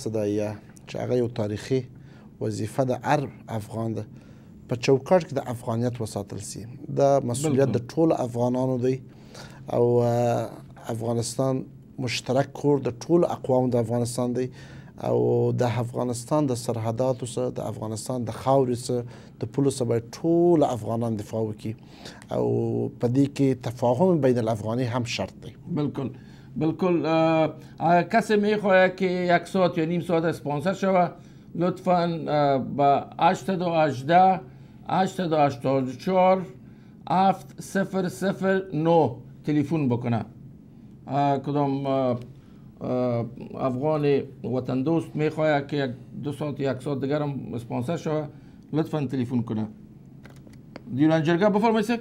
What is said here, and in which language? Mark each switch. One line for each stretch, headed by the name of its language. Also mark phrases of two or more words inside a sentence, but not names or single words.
Pashto: ده یا چې هغه یو تاریخي وظیفه د هر افغان ده په چوکاټ کې د افغانیت وساتل سي دا مسؤلیت د ټولو افغانانو دی او افغانستان مشترک کور د ټولو اقوامو د افغانستان دی او د افغانستان د سرحداتو څخه د افغانستان د خاورې څخه د پولو څخه باید ټول افغانان دفاع وکړي او په دې کې تفاهم بین الافغانی هم شرط دی
Persian: بالکل بالکل کسی میخواهد که 1 ساعت یا نیم ساعت اسپانسر شود لطفا با 818 884 7009 تلفن بکنه کدام افغان وطن دوست میخواهد که 2 ساعت 1 ساعت دیگر هم اسپانسر شود لطفا تلفن کنه دیوران جرگه بفرمایید